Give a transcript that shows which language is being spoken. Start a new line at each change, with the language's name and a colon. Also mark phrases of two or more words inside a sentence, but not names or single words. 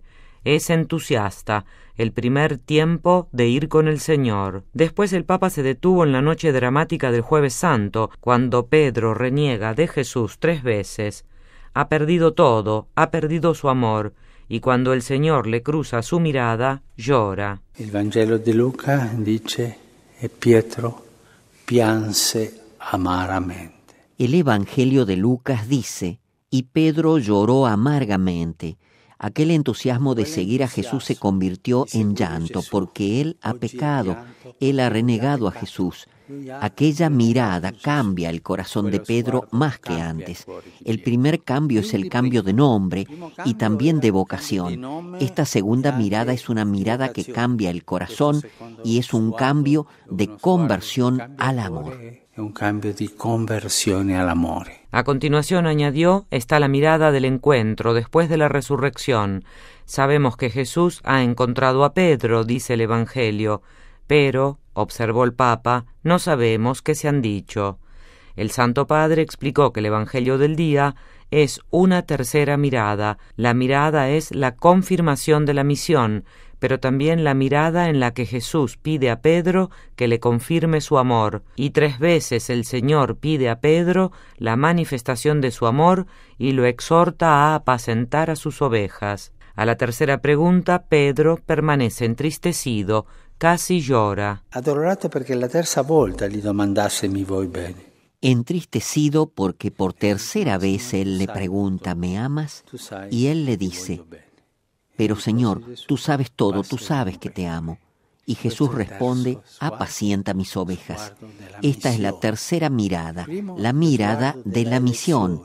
Spanish: Es entusiasta, el primer tiempo de ir con el Señor. Después el Papa se detuvo en la noche dramática del Jueves Santo, cuando Pedro reniega de Jesús 3 veces. Ha perdido todo, ha perdido su amor, y cuando el Señor le cruza su mirada, llora.
Italian: El Vangelo de Luca dice: «E Pietro pianse amaramente».
Spanish: El Evangelio de Lucas dice: «Y Pedro lloró amargamente». Aquel entusiasmo de seguir a Jesús se convirtió en llanto, porque él ha pecado, él ha renegado a Jesús. Aquella mirada cambia el corazón de Pedro más que antes. El primer cambio es el cambio de nombre y también de vocación. Esta segunda mirada es una mirada que cambia el corazón y es un cambio de conversión al amor.
Italian: Un cambio di conversione all'amore.
Spanish: A continuación, añadió, está la mirada del encuentro después de la resurrección. Sabemos que Jesús ha encontrado a Pedro, dice el Evangelio, pero, observó el Papa, no sabemos qué se han dicho. El Santo Padre explicó que el Evangelio del día es una tercera mirada. La mirada es la confirmación de la misión, pero también la mirada en la que Jesús pide a Pedro que le confirme su amor, y 3 veces el Señor pide a Pedro la manifestación de su amor y lo exhorta a apacentar a sus ovejas. A la tercera pregunta, Pedro permanece entristecido, casi llora.
Italian: Addolorato perché la terza volta gli domandasse: «Mi vuoi bene?»
Spanish: Entristecido porque por tercera vez él le pregunta: «¿Me amas?», y él le dice: «Pero Señor, tú sabes todo, tú sabes que te amo». Y Jesús responde: «Apacienta mis ovejas». Esta es la tercera mirada, la mirada de la misión.